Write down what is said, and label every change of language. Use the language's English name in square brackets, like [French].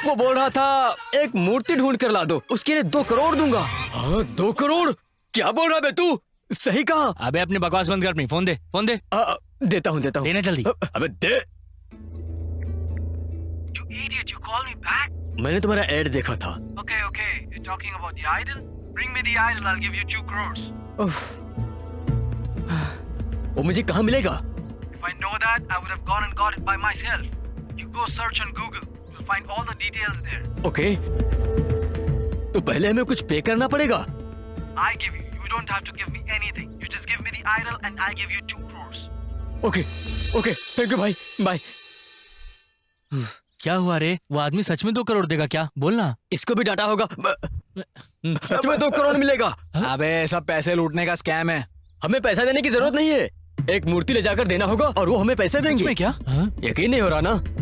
[Hindi] वो बोल रहा था एक मूर्ति ढूंढ कर ला दो, उसके लिए 2 करोड़ दूंगा। हाँ, 2 करोड़? क्या बोल रहा है बे तू? सही कहा। अबे अपनी बकवास बंद कर, अपनी फोन दे, फोन दे। देता हूँ देना जल्दी। अबे दे। [English] You idiot! You call me back? [Hindi] मैंने तुम्हारा ऐड देखा था। [English] Okay, okay. You're talking about the idol? Bring me the idol. I'll give you 2 crores. [Hindi] वो मुझे कहाँ मिलेगा? [English] If I know that, I would have gone and got it by myself. You go search on Google. You'll find all the details there. [Hindi] Okay, तो पहले हमें कुछ पे करना पड़ेगा। [English] I give you. You don't have to give me anything. You just give me the idol and I'll give you 2 crores. [Hindi] Okay okay, thank you भाई, bye. क्या हुआ रे? वो आदमी सच में 2 करोड़ देगा क्या? बोलना। इसको भी डाटा होगा। सच में 2 करोड़ मिलेगा। अबे सब पैसे लूटने का स्कैम है। हमें पैसा देने की जरूरत नहीं है, एक मूर्ति ले जाकर देना होगा और वो हमें पैसे देंगे। में क्या? यकीन नहीं हो रहा ना?